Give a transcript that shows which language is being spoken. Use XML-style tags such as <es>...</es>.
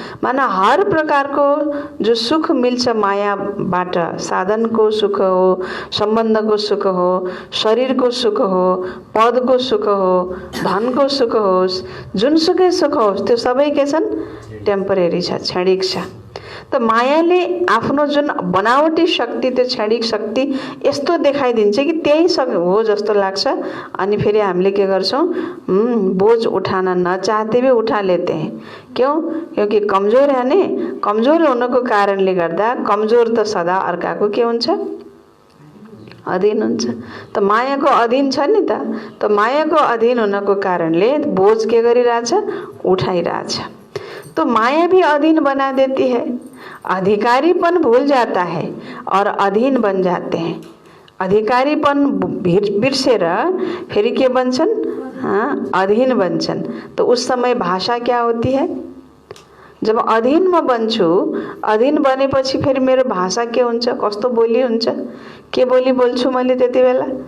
<ne>माने हर प्रकारको जो सुख मिल्छ मायाबाट, साधनको सुख हो, सम्बन्धको सुख हो, शरीरको सुख हो, पदको सुख हो, धनको सुख होस्, जुनसुकै सुख होस्, त्यो सबै के छन् टेम्परेरी छ, क्षणिक छ। त मायाले आफ्नो जुन बनावटी शक्ति, त्यो क्षणिक शक्ति यस्तो देखाइदिन्छ कि त्यही हो जस्तो लाग्छ। अनि फेरि हामीले के गर्छौं</ne> <hi>बोझ उठाना न चाहते भी उठा लेते हैं। क्यों? क्योंकि कमजोर है नि।</hi> <ne>कमजोर हुनको कारणले गर्दा कमजोर त सदा अर्काको के हुन्छ अधीन हुन्छ। त मायाको अधीन छ नि त मायाको अधीन हुनको कारणले बोझ के गरिरहेछ उठाइरहेछ।</ne> <hi>तो माया भी अधीन बना देती है, अधिकारीपन भूल जाता है और अधीन बन जाते हैं।</hi> <ne>अधिकारीपन बिर्सेर फेरि के बन्छन् अधीन बन्छन्।</ne> <hi>तो उस समय भाषा क्या होती है?</hi> <ne>जब अधीन म बन्छु, अधीन बनेपछि फेरि मेरो भाषा के हुन्छ, कस्तो बोली हुन्छ, के बोली बोल्छु मैले त्यति बेला?</ne>